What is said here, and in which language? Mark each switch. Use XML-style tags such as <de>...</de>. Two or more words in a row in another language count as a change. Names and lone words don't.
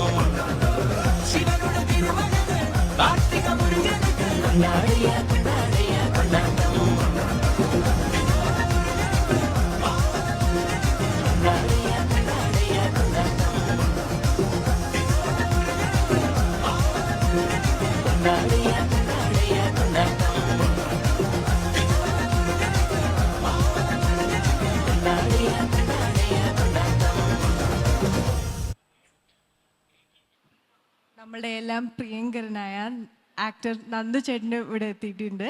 <ta>சிவனோட திருமணக்கு கார்த்திக முருகனுக்கு கொண்டாடிய கொண்டாடிய கொண்டாட்டம். கொண்டாடிய கொண்டாடிய கொண்டாட்டம். கொண்டாடிய கொண்டாடிய கொண்டாட்டம்.</ta> <ml>നമ്മളുടെ എല്ലാം പ്രിയങ്കരനായ ആക്ടർ നന്ദു ചേട്ടന് ഇവിടെ എത്തിയിട്ടുണ്ട്.</ml>